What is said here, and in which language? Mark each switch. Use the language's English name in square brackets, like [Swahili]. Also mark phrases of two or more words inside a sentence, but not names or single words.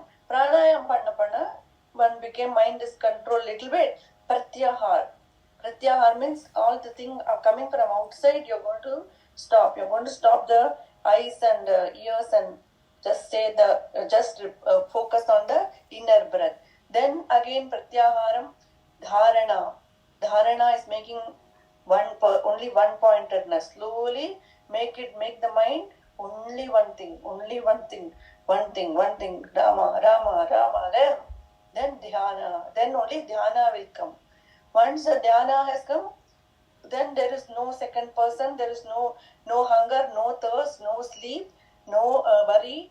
[English] Pranayam panna one became mind is controlled little bit. Pratyahar. Pratyahar means all the things are coming from outside. You're going to stop. You're going to stop the eyes and ears and just say focus on the inner breath. Then again [Sanskrit] pratyaharam, dharana. [English] Dharana is making only one pointedness. Slowly make the mind only one thing, Rama, Rama, Rama. Then dhyana. Then only dhyana will come. Once the dhyana has come, then there is no second person, there is no hunger, no thirst, no sleep, no worry.